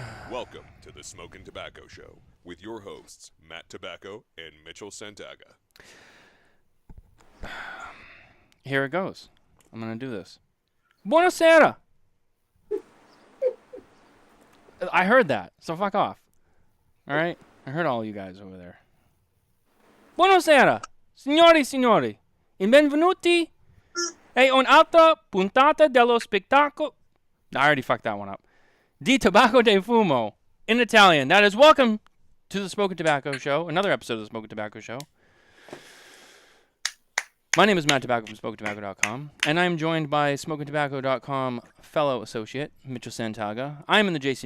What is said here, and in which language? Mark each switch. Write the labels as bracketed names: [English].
[English] Welcome to the Smokin Tabacco Show with your hosts, Matt Tobacco and Mitchell Santaga. Here it goes. I'm going to do this. [Italian] Buonasera! [English] I heard that, so fuck off. All right? I heard all you guys over there. [Italian] Buonasera, signori e signori, e benvenuti a un'altra puntata dello spettacolo. [English] I already fucked that one up. [Italian] Di Tabacco de Fumo [English] in Italian. That is welcome to the Smokin Tabacco Show, another episode of the Smokin Tabacco Show. My name is Matt Tobacco from SmokinTobacco.com, and I'm joined by SmokinTobacco.com fellow associate, Mitchell Santaga. I'm in the J.C.